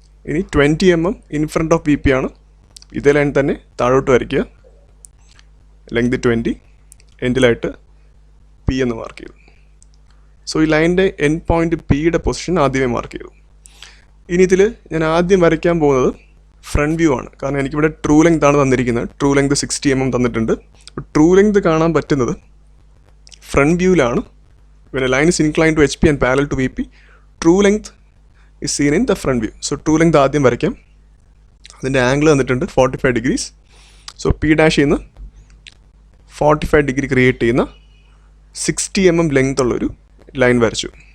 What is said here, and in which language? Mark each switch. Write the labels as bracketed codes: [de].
[ml] ഇനി 20 mm [en] in front of B P [ml] ആണ്. ഇതേ ലൈൻ തന്നെ താഴോട്ട് വരയ്ക്കുക, ലെങ്ത് 20, എൻഡിലായിട്ട് പി എന്ന് മാർക്ക് ചെയ്തു. സോ ഈ ലൈനിൻ്റെ എൻഡ് പോയിന്റ് പിയുടെ പൊസിഷൻ ആദ്യമേ മാർക്ക് ചെയ്തു. ഇനി ഇതിൽ ഞാൻ ആദ്യം വരയ്ക്കാൻ പോകുന്നത് ഫ്രണ്ട് വ്യൂ ആണ്. കാരണം എനിക്കിവിടെ ട്രൂ ലെങ്ത് ആണ് തന്നിരിക്കുന്നത്. ട്രൂ ലെങ്ത് 60 mm തന്നിട്ടുണ്ട്. അപ്പോൾ ട്രൂ ലെങ്ത് കാണാൻ പറ്റുന്നത് front വ്യൂവിലാണ്. [en] when a line is inclined to HP and parallel to VP, true length is seen in the front view. So true length [ml] ആദ്യം വരയ്ക്കാം. അതിൻ്റെ ആംഗിൾ തന്നിട്ടുണ്ട് 45 degrees. സോ പി ഡാഷ് ചെയ്യുന്ന 45 degree create ചെയ്യുന്ന 60 mm length ഉള്ളൊരു line വരച്ചു.